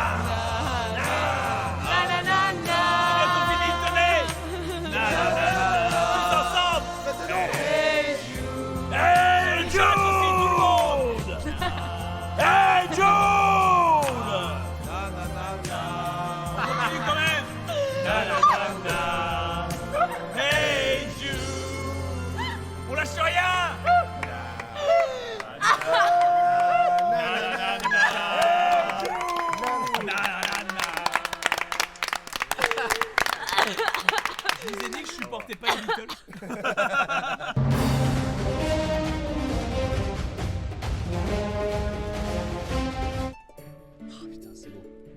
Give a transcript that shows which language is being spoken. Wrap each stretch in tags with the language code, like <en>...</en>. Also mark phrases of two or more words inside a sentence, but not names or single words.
<fr>La la la la. Bientôt fini de donner! Na na na na! Tous ensemble! Hey.</fr> <en>Hey Jude! Hey Jude!</en> <fr>Continue quand même! Na na na na!</fr> <en>Hey Jude!</en> <fr>On lâche rien! Je vous ai dit que je supportais pas les Beatles. Oh putain, c'est beau.</fr>